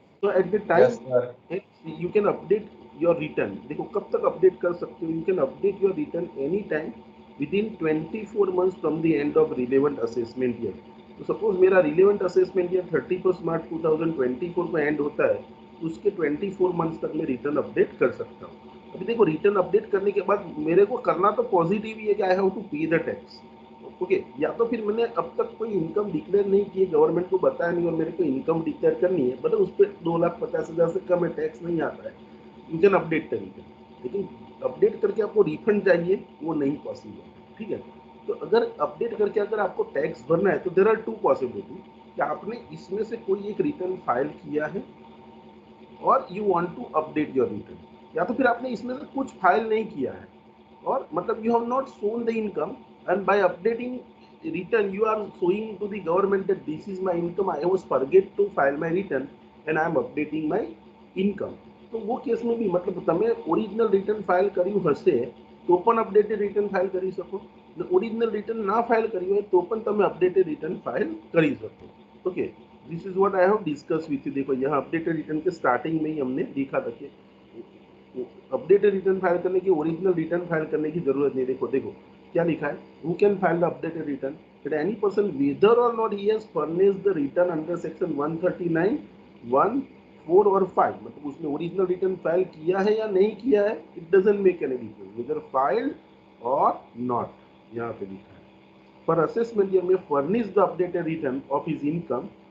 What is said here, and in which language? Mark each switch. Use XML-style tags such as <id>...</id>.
<en>So at the time you can update your return.</en> <hi>देखो कब तक अपडेट कर सकते हो?</hi> <en>You can update your return any time within 24 months from the end of relevant assessment year.</en> <hi>तो suppose मेरा relevant assessment year 31 मार्च 2024 को and होता है, तो उसके 24 मंथ्स तक मैं रिटर्न अपडेट कर सकता हूँ. अभी देखो रिटर्न अपडेट करने के बाद मेरे को करना तो पॉजिटिव ही है कि</hi> <en>I have to pay the tax.</en> <hi>ओके, या तो फिर मैंने अब तक कोई इनकम डिक्लेयर नहीं की है, गवर्नमेंट को बताया नहीं और मेरे को इनकम डिक्लेयर करनी है, मतलब उस पर 2,50,000 से कम है, टैक्स नहीं आता है,</hi> <en>You can update तरीके.</en> <hi>लेकिन अपडेट करके आपको रिफंड चाहिए, वो नहीं पॉसिबल. ठीक है, तो अगर अपडेट करके अगर आपको टैक्स भरना है तो</hi> <en>there are two possibility</en> <hi>कि आपने इसमें से कोई एक रिटर्न फाइल किया है और</hi> <en>you want to update your return,</en> <hi>या तो फिर आपने इसमें से कुछ फाइल नहीं किया है और मतलब</hi> <en>You have not shown the income and by updating return you are showing to the government that this is my income, I was forget to file my return and I am updating my income.</en> <gu>તો वो case</gu> <hi>में भी मतलब</hi> <gu>તમે original return file કર્યું હશે તો પણ અપડેટેડ રિટર્ન ફાઇલ કરી શકો, ઓરિજિનલ રિટર્ન ના ફાઇલ કર્યું હોય તો પણ તમે અપડેટેડ રિટર્ન ફાઇલ કરી શકો.</gu> <en>Okay, this is what I have discuss with you.</en> <hi>देखो यहाँ अपडेटेड रिटर्न के स्टार्टिंग में ही हमने देखा था कि अपडेटेड रिटर्न फाइल करने की, ओरिजिनल रिटर्न फाइल करने की जरूरत नहीं. देखो देखो क्या लिखा है,</hi> <en>who can file the updated return, that any person whether or not he has furnished the return under section 139 1 4</en> <hi>और 5, मतलब उसने ओरिजिनल रिटर्न फाइल किया है या नहीं किया है,</hi> <en>It doesn't make any difference whether filed or not.</en> <hi>यहाँ पे लिखा है फॉर असेसमेंट ईयर में</hi> <en>furnish the updated return of his income</en>